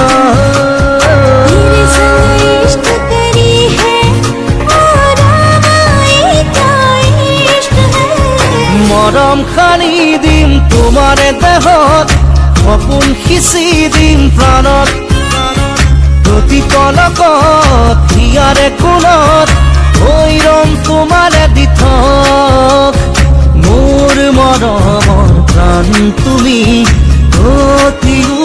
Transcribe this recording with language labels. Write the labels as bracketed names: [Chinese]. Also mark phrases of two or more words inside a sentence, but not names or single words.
[Hindi] तेरे संग इश्क करी है और आए क्या इश्क है [Assamese] মরম খানি দিম তোমারে দেহত সপোন সিঁচি দিম প্ৰাণত প্ৰতি পলকত হিয়াৰে কোণত হৈৰম তোমাৰে দিঠক মোৰ মৰমৰ প্ৰাণ তুমি অতি